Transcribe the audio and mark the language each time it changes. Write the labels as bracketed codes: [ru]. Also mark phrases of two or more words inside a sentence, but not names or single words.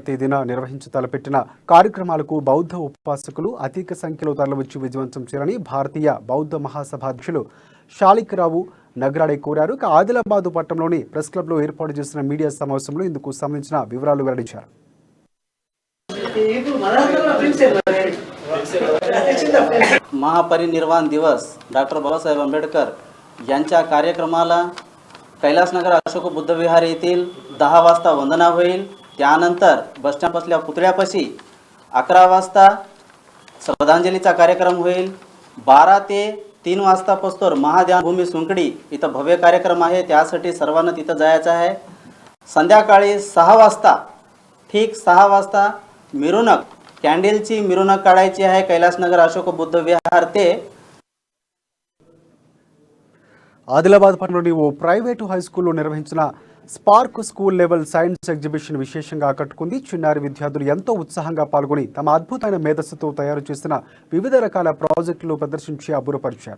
[te] తేదీన నిర్వహించి తలపెట్టిన కార్యక్రమాలకు బౌద్ధ ఉపాసకులు అధిక సంఖ్యలో తరలివచ్చి విజయవంతం చేయాలని భారతీయ బౌద్ధ మహాసభ అధ్యక్షులు షాలిక్రావు నగరాడే కోరారు. ఆదిలాబాద్ పట్టణంలోని ప్రెస్ క్లబ్లో ఏర్పాటు చేసిన మీడియా సమావేశంలో ఇందుకు సంబంధించిన వివరాలు వెల్లడించారు. [mr] महापरिनिर्वाण दिवस डॉक्टर बाबासाहेब आंबेडकर यांच्या कार्यक्रमाला कैलासनगर अशोक बुद्ध विहार येथील 10 वाजता वंदना होईल. त्यानंतर बसस्टँड बसल्या पुतळ्यापाशी 11 वाजता श्रद्धांजलीचा कार्यक्रम होईल. 12 ते 3 वाजता पोस्तोर महाध्यान भूमी सुंकडी इथं भव्य कार्यक्रम आहे. त्यासाठी सर्वांना तिथं जायचं आहे. संध्याकाळी 6 वाजता ठीक 6 वाजता मिरवणूक कॅन्डलची मिरवणूक काढायची आहे कैलासनगर अशोक बुद्ध विहार ते. [te] ఆదిలాబాద్ పట్టణంలోని ఓ ప్రైవేటు హై స్కూల్లో నిర్వహించిన స్పార్క్ స్కూల్ లెవెల్ సైన్స్ ఎగ్జిబిషన్ విశేషంగా ఆకట్టుకుంది. చిన్నారి విద్యార్థులు ఎంతో ఉత్సాహంగా పాల్గొని తమ అద్భుతమైన మేధస్సుతో తయారు చేసిన వివిధ రకాల ప్రాజెక్టులు ప్రదర్శించి అబ్బురపరిచారు.